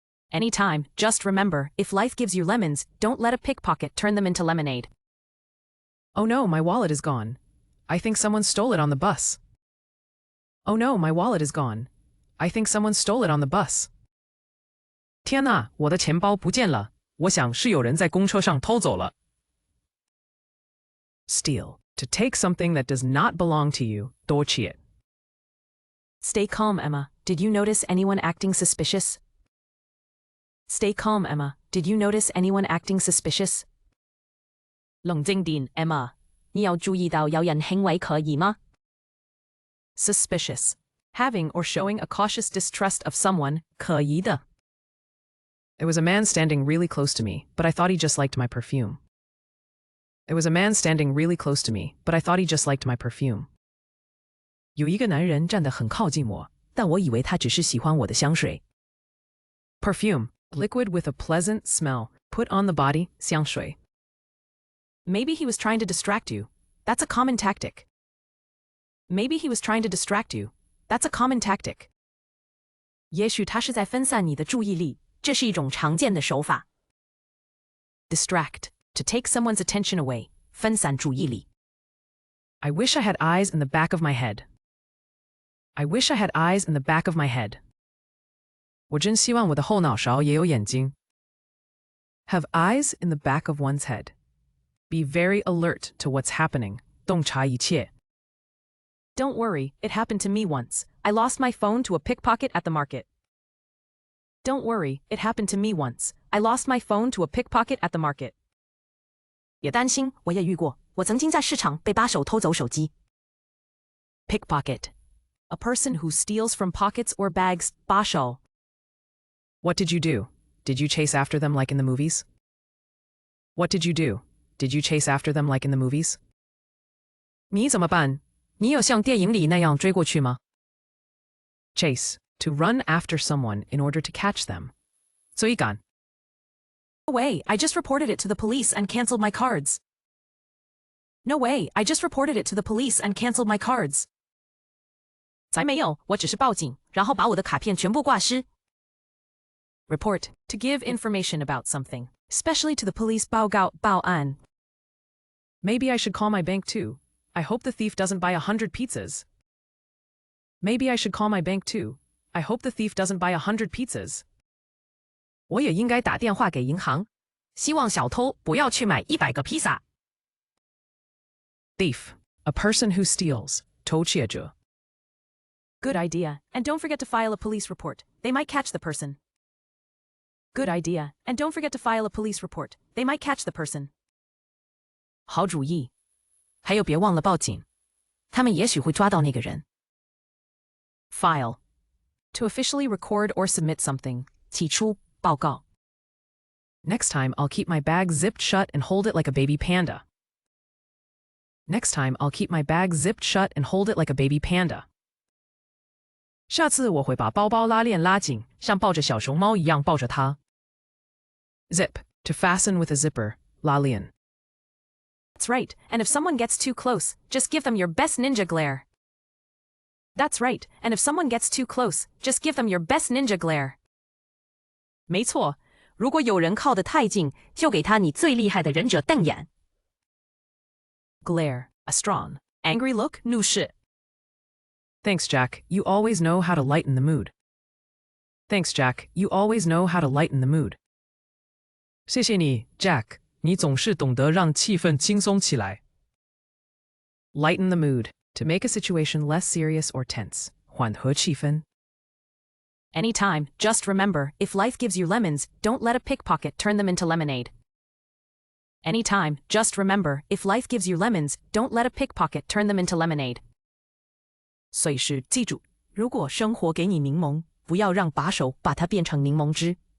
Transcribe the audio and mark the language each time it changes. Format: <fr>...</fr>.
<en>Anytime, just remember, if life gives you lemons, don't let a pickpocket turn them into lemonade. Oh no, my wallet is gone. I think someone stole it on the bus. Oh no, my wallet is gone. I think someone stole it on the bus.</en> <zh>天哪，我的钱包不见了。我想是有人在公车上偷走了。</zh> <en>Steal. To take something that does not belong to you,</en> <zh>盗窃。</zh> <en>Stay calm, Emma. Did you notice anyone acting suspicious? Stay calm, Emma. Did you notice anyone acting suspicious?</en> <zh>冷静點 ，Emma。你有注意到有人行為可疑嗎？</zh> <en>Suspicious. Having or showing a cautious distrust of someone,</en> <zh>可疑的。</zh> <en>There was a man standing really close to me, but I thought he just liked my perfume. There was a man standing really close to me, but I thought he just liked my perfume.</en> <zh>有一个男人站得很靠近我，但我以为他只是喜欢我的香水。</zh> <en>Perfume. Liquid with a pleasant smell, put on the body,</en> <zh>香水。</zh> <en>Maybe he was trying to distract you. That's a common tactic. Maybe he was trying to distract you. That's a common tactic.</en> <zh>也许他是在分散你的注意力，这是一种常见的手法。</zh> <en>Distract. To take someone's attention away.</en> <zh>分散注意力。</zh> <en>I wish I had eyes in the back of my head. I wish I had eyes in the back of my head.</en> <zh>我真希望我的后脑勺也有眼睛。</zh> <en>Have eyes in the back of one's head. Be very alert to what's happening.</en> <zh>洞察一切。</zh> <en>Don't worry, it happened to me once. I lost my phone to a pickpocket at the market. Don't worry, it happened to me once. I lost my phone to a pickpocket at the market.</en> <zh>别担心，我也遇过。我曾经在市场被扒手偷走手机。</zh> <en>Pickpocket. A person who steals from pockets or bags,</en> <zh>扒手。</zh> <en>What did you do? Did you chase after them like in the movies? What did you do? Did you chase after them like in the movies?</en> <zh>你怎么办？你有像电影里那样追过去吗？</zh> <en>Chase. To run after someone in order to catch them.</en> <zh>追趕。</zh> <en>No way, I just reported it to the police and canceled my cards. No way, I just reported it to the police and canceled my cards.</en> <zh>才没有，我只是报警，然后把我的卡片全部挂失。</zh> <en>Report. To give information about something, especially to the police</en> <zh>报告报案。</zh> <en>Maybe I should call my bank too. I hope the thief doesn't buy 100 pizzas. Maybe I should call my bank too. I hope the thief doesn't buy 100 pizzas.</en> <zh>我也应该打电话给银行，希望小偷不要去买100个披萨。</zh> <en>Thief. A person who steals.</en> <zh>偷窃者。</zh> <en>Good idea, and don't forget to file a police report. They might catch the person. Good idea, and don't forget to file a police report. They might catch the person.</en> <zh>好主意，还有别忘了报警，他们也许会抓到那个人。</zh> <en>File. To officially record or submit something.</en> <zh>起初报告。</zh> <en>Next time, I'll keep my bag zipped shut and hold it like a baby panda. Next time, I'll keep my bag zipped shut and hold it like a baby panda.</en> <zh>下次我会把包包拉链拉紧，像抱着小熊猫一样抱着它。</zh> <en>Zip. To fasten with a zipper, lighten. That's right, and if someone gets too close, just give them your best ninja glare. That's right, and if someone gets too close, just give them your best ninja glare.</en> <zh>没错，如果有人靠得太近，就给他你最厉害的忍者瞪眼。</zh> <en>Glare, a strong, angry look,</en> <zh>怒视.</zh> <en>Thanks, Jack. You always know how to lighten the mood. Thanks, Jack. You always know how to lighten the mood.</en> <zh>谢谢你 ，Jack，你总是懂得让气氛轻松起来。</zh> <en>Lighten the mood, to make a situation less serious or tense.</en> <zh>缓和气氛.</zh> <en>Anytime, just remember, if life gives you lemons, don't let a pickpocket turn them into lemonade. Anytime, just remember, if life gives you lemons, don't let a pickpocket turn them into lemonade.</en> <zh>随时记住，如果生活给你柠檬，不要让把手把它变成柠檬汁。</zh>